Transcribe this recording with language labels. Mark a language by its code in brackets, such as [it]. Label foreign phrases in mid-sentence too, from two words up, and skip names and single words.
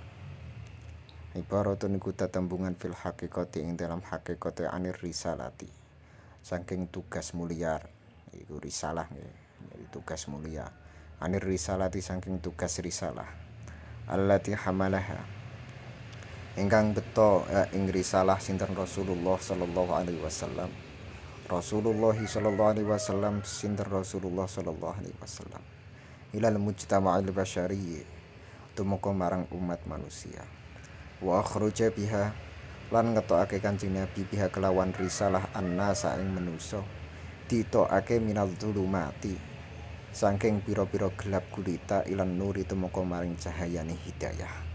[jv] Ibaratun iku tetembungan [ar] في الحقيقة [jv] ing dalam hakikate [ar] عن الرسالة. [jv] Saking tugas mulia iku risalah nggih, tugas mulia. [ar] عن الرسالة [jv] saking tugas risalah. [ar] التي حملها [jv] ingkang beto ing risalah sinten [ar] رسول الله صلى الله عليه وسلم. رسول الله صلى الله عليه وسلم sinten رسول الله صلى الله عليه وسلم إلى المجتمع البشري [jv] tumeka marang umat manusia. [ar] وأخرج بها [jv] lan ngetokake Kanjeng Nabi biha kelawan risalah annasa ing manusa ditokake [ar] من الظلمات [jv] saking pira-pira gelap gulita [ar] إلى النور [jv] tumeka maring cahayane hidayah.